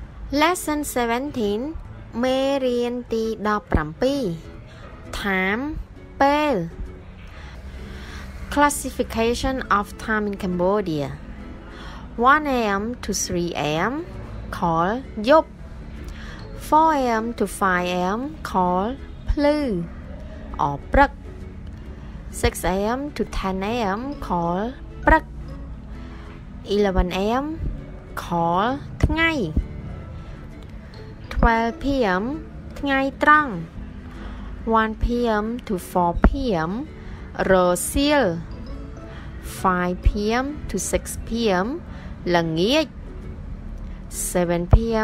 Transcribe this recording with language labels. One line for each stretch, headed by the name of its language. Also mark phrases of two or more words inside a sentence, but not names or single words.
English: Lesson 17 មេរៀនទី17 Time ពេល Classification of time in Cambodia 1 a.m. to 3 a.m. call យប់ 4 a.m. to 5 a.m. call ភ្លឺ or ព្រឹក 6 a.m. to 10 a.m. call ព្រឹក 11 a.m. call ថ្ងៃ 12 p.m.
Khmer: ថ្ងៃត្រង់ 1 p.m.
English: to 4 p.m. រសៀល 5 p.m. to 6 p.m. ល្ងាច 7 p.m.